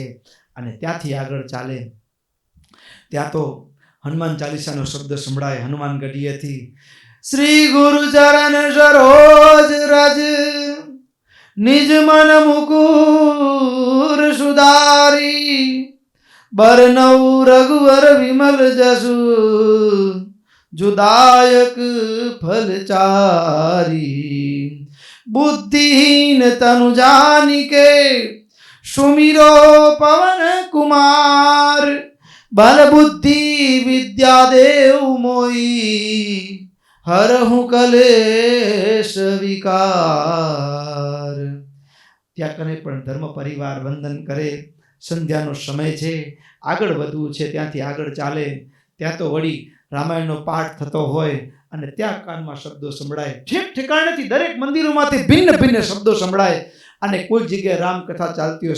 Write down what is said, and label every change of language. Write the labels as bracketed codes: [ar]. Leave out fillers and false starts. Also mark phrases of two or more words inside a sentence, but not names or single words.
[gu] અને ત્યાંથી આગળ ચાલે ત્યાં તો હનુમાન ચાલીસાનો શબ્દ સંભળાય. [awa] હનુમાન ગઢીએથી श्री गुरु चरण सरोज रज निज मन मुकुर सुधारी बरनउ रघुवर विमल जसु जुदायक फलचारी बुद्धिहीन तनु जानिके सुमिरो पवन कुमार बल बुद्धि विद्या देव मोई हरहु कलेश विकार. [gu] ત્યાં કને પણ ધર્મ પરિવાર વંદન કરે. સંધ્યાનો સમય છે, આગળ વધવું છે, ત્યાંથી આગળ ચાલે. ત્યાં તો વળી રામાયણનો પાઠ થતો હોય અને ત્યાં કાનમાં શબ્દો સંભળાય. ઠેક ઠેકાણેથી દરેક મંદિરોમાંથી ભિન્ન ભિન્ન શબ્દો સંભળાય અને કોઈ જગ્યાએ રામકથા ચાલતી હોય.